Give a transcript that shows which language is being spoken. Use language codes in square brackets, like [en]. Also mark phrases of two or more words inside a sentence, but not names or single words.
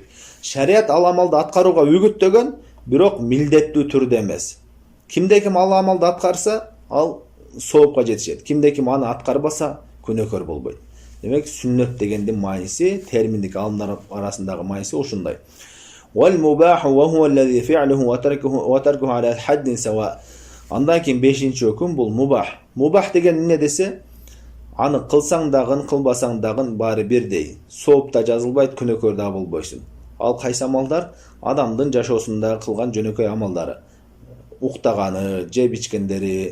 [ky] Шариат ал амалды аткарууга үгүттөгөн, бирок милдеттүү түрдө эмес. Кимде ким ал амалды аткарса, ал соопка жетишет. Кимде ким аны аткарбаса, күнөөкөр болбойт. Демек сүннөт дегендин мааниси, терминдик алымдар арасындагы мааниси ушундай. [ar] والمباح وهو الذي فعله وتركه على حد سواء. [ky] Андан кийин бешинчи өкүм бул мубах. Мубах деген эмне десе, аны кылсаң дагы, кылбасаң дагы баары бирдей. Сооп да жазылбайт, күнөөкөр да болбойсуң. Ал кайсы амалдар? Адамдын жашоосунда кылган жөнөкөй амалдары. Уктаганы, жеп ичкендери.